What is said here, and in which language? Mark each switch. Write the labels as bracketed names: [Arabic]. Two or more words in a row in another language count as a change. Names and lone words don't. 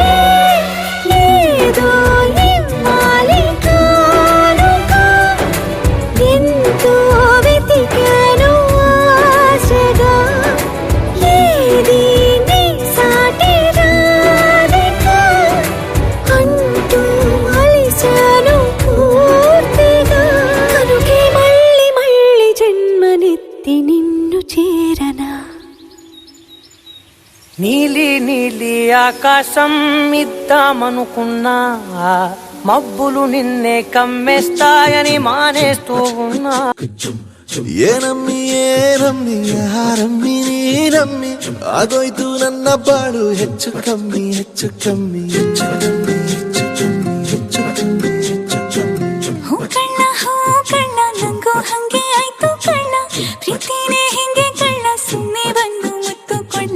[Telugu] ఏదో ఇవ్వాలి కానుక ఎంతో వెతికాను ఆశగా ఏది నీ సాటి రాధిక అంటూ అలిశాను పూర్తిగా కనుకే మళ్ళీ మళ్ళీ జన్మనెత్తి నిన్ను చేరనా నీలి నీలి ఆకాశం ఇద్దామనుకున్నా మబ్బులు నిన్నే కమ్మేస్తాయని మానేస్తూ ఉన్నా [Kannada] ಏನಮ್ಮಿ ಏನಮ್ಮಿ ಯಾರಮ್ಮಿ ನೀನಮ್ಮಿ ಆಗೋಯ್ತು ನನ್ನ ಬಾಳು ಹೆಚ್ಚು ಕಮ್ಮಿ ಹೆಚ್ಚು ಕಮ್ಮಿ ಹೆಚ್ಚು ಕಮ್ಮಿ ಹೆಚ್ಚು ಕಮ್ಮಿ ಹೆಚ್ಚು ಕಮ್ಮಿ ಹೆಚ್ಚು ಕಮ್ಮಿ ಹೂ ಕಳ್ಳ ನಂಗೂ ಹಂಗೆ ಆಯ್ತು ಕಳ್ಳ ಪ್ರೀತಿನೇ ಹಿಂಗೆ ಕಳ್ಳ ಸುಮ್ಮನೆ ಬಂದು ಮುತ್ತು ಕೊಳ್ಳ